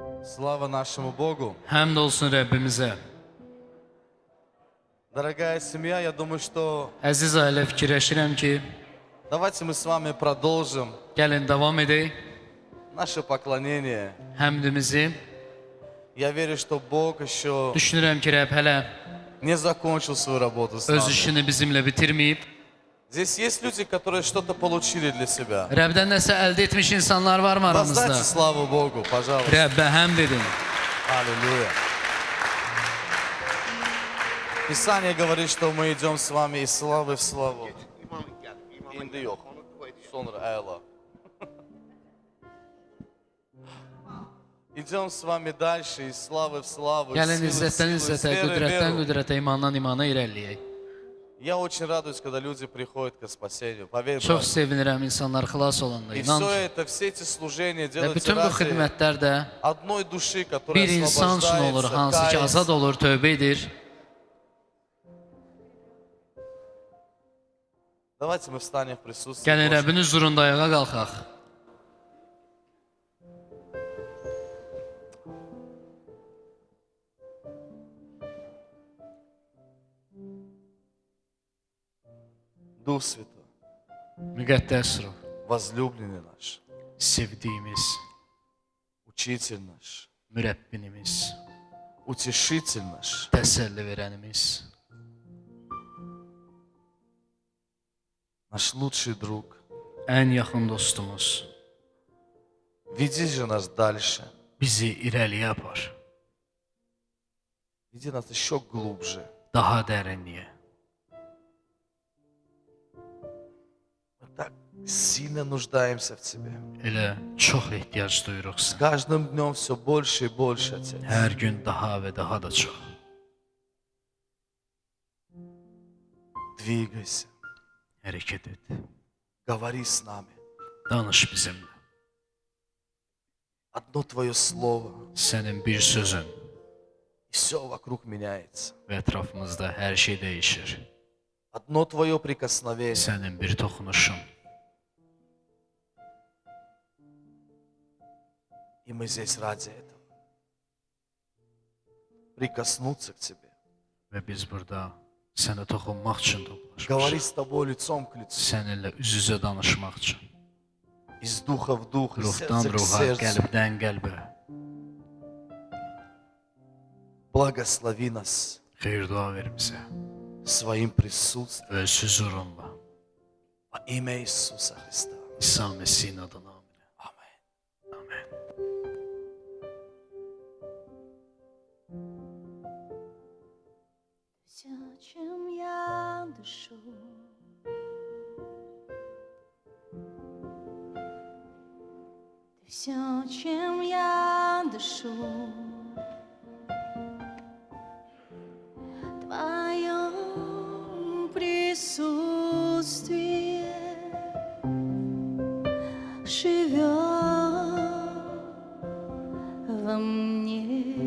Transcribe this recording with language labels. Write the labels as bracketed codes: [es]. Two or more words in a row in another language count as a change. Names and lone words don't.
[ru] Слава нашему Богу. [az] Həmd olsun Rəbbimizə. [ru] Дорогая семья, я думаю, что [az] Əziz ailə, fikirləşirəm ki, [ru] давайте мы с вами продолжим [az] gəlin davam edək [ru] наше поклонение. [az] həmdimizi. [ru] Я верю, что Бог еще [az] Düşünürəm ki, Rəbb hələ [ru] не закончил свою работу с [az] öz [ru] нами. [az] işini bizimlə bitirməyib. [ru] Здесь есть люди, которые что-то получили для себя. [az] Rəbdən nəsə əldə etmiş insanlar varmı aramızda? [ru] Воздайте славу Богу, пожалуйста. [az] Rəbbə həmd edin. [ru] Аллилуйя. Писание говорит, что мы идем с вами из славы в славу. [az] İndi yox. Sonra əla. [ru] Идем с вами дальше из славы в славу. [az] Gəlin izzətdən izzətə, qüdrətdən qüdrətə, imandan imana irəliləyək. [ru] Я очень радуюсь, когда люди приходят к спасению. Поверь, [az] Çox [ru] брат. [az] sevinirəm insanlar xilas olanda. [ru] И [az] İnan [ru] все [az] ki, [ru] это, все эти служения [az] və [ru] делаются [az] bütün bu [ru] ради [az] xidmətlər də [ru] одной души, которая [az] bir insan üçün olur, hansı ki [ru] освобождается, [az] azad olur, tövbə edir. [ru] Давайте мы встанем в prисутствии [az] Gəlin [ru] Божьем. [az] Rəbbin huzurunda ayağa qalxaq. [ru] Дух Святой, [az] Müqəddəs ruh, [ru] возлюбленный наш, [az] sevdiyimiz, [ru] учитель наш, [az] mürəbbinimiz, [ru] утешитель наш, [az] təsəlli verənimiz, [ru] наш лучший друг, [az] ən yaxın dostumuz, [ru] веди же нас дальше, [az] bizi irəliyə apar, [ru] веди нас еще глубже. [az] daha dərinliyə. [ru] Мы так сильно нуждаемся в Тебе. [az] Elə çox ehtiyac duyuruq [ru] С [az] sən. [ru] каждым днем все больше и больше, Отец. [az] Hər gün daha və daha da çox. [ru] Двигайся, [az] Hərəkət et. [ru] говори с нами. [az] Danış bizimlə. [ru] Одно Твое Слово, [az] Sənin bir sözün [ru] и все вокруг меняется. [az] və ətrafımızda hər şey dəyişir. [ru] Одно Твое прикосновение, [az] Sənin bir toxunuşun. [ru] и мы здесь ради этого. Прикоснуться к Тебе. [az] Və biz burada sənə toxunmaq üçün [ru] Говори [az] toplaşmışıq. [ru] с Тобой лицом к лицу. [az] Səninlə üz-üzə danışmaq üçün. [ru] Из духа в дух, из [az] Ruhdan [ru] сердца к [az] ruha, [ru] сердцу. [az] qəlbdən qəlbə. [ru] Благослови нас [az] Xeyir dua ver bizə. [ru] своим присутствием [az] Öz huzurunla. [ru] во имя Иисуса Христа. [az] İsa Məsihin adına. [ru] Amen. [az] Amen. [ru] Все, чем я дышу, ты все, чем я дышу, в твоем присутствии живет во мне.